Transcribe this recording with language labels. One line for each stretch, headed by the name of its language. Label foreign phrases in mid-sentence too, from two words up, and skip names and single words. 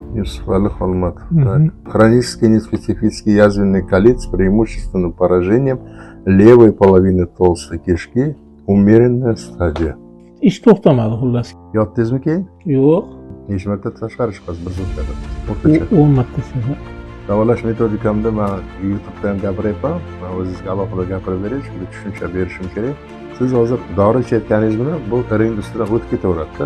Russian: Юсуфали Холмат. Так. Хронический неспецифический язвенный колит с преимущественным поражением левой половины толстой кишки. Умеренная стадия.
Uzbek: Ish to'xtamadi xullas. Yotdingizmi keyin? Yo'q. Necha marta tashqari chiqasiz bir sutkada? O'rtacha. 10 martasiga. Davolash metodikamda men YouTube'da ham gapiryapman. Men o'zingizga alohida gapirib beray, chunki tushuncha berishim kerak. Siz hozir dori ichayotganingiz bilan bu ring ustidan o'tib ketaveradi-da.